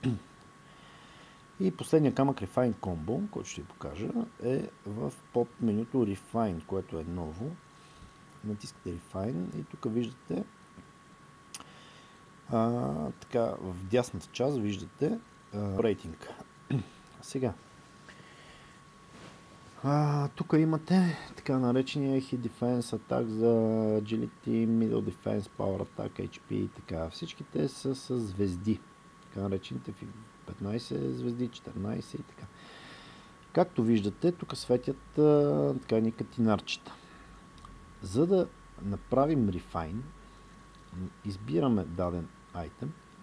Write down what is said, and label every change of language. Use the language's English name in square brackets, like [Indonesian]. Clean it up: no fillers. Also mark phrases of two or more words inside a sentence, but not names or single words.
[Bulgarian] И последния камък [English] Refine Combo, [Bulgarian] който ще ви покажа, е в под менюто Refine, което е ново. Натискате Refine и тук виждате така, в дясната част виждате рейтинг. Сега тук имате така наречения [English] Hit Defense Attack [Bulgarian] за Agility, [English] Middle Defense, Power Attack, HP [Bulgarian] и така. Всички те са с звезди. Така наречените 15 звезди, 14 и така. Както виждате, тук светят така ни катинарчета. За да направим Refine, избираме даден айтем.